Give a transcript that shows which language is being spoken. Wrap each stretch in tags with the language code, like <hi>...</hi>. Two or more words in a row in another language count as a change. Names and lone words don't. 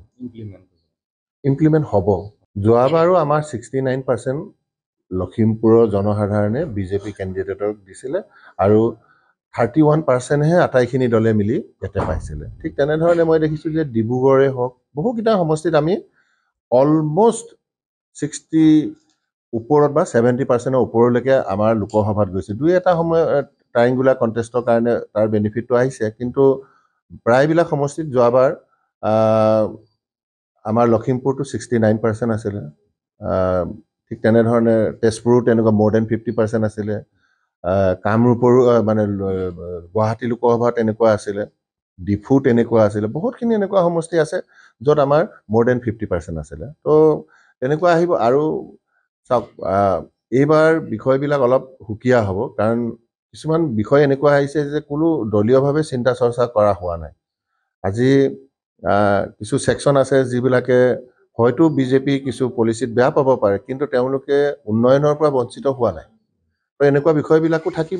<as>ইমপ্লিমেণ্ট হ'ব যোৱাবাৰো আমাৰ 69% লখিমপুৰৰ জনসাধাৰণে বিজেপি কেণ্ডিডেটক দিছিলে আৰু 31%হে আটাইখিনি দলে মিলি ইয়াতে পাইছিলে ঠিক তেনেধৰণে মই দেখিছোঁ যে ডিব্ৰুগড়ে হওক বহুকেইটা সমষ্টিত আমি অলমষ্ট 60 ওপৰত বা 70%ৰ ওপৰলৈকে আমাৰ লোকসভাত গৈছে দুই এটা সময়</as> <en>triangular contest</en> <as>কাৰণে তাৰ বেনিফিটটো আহিছে কিন্তু প্ৰায়বিলাক সমষ্টিত যোৱাবাৰ আমাৰ লখিমপুৰটো 69% আছিলে ঠিক তেনেধৰণে তেজপুৰো তেনেকুৱা</as> <en>more than 50%</en> <as>আছিলে কামৰূপৰো মানে গুৱাহাটী লোকসভা তেনেকুৱা আছিলে ডিফু তেনেকুৱা আছিলে বহুতখিনি এনেকুৱা সমষ্টি আছে য'ত আমাৰ</as> <en>more than 50%</en> <as>আছিলে তো তেনেকুৱা আহিব আৰু চাওক এইবাৰ বিষয়বিলাক অলপ সুকীয়া হ'ব কাৰণ কিছুমান বিষয় এনেকুৱা আহিছে যে কোনো দলীয়ভাৱে চিন্তা চৰ্চা কৰা হোৱা নাই আজি কিছু ছেকশ্যন আছে যিবিলাকে হয়তো বিজেপি কিছু পলিচিত বেয়া পাব পাৰে কিন্তু তেওঁলোকে উন্নয়নৰ পৰা বঞ্চিত হোৱা নাই তো এনেকুৱা বিষয়বিলাকো থাকিব</as>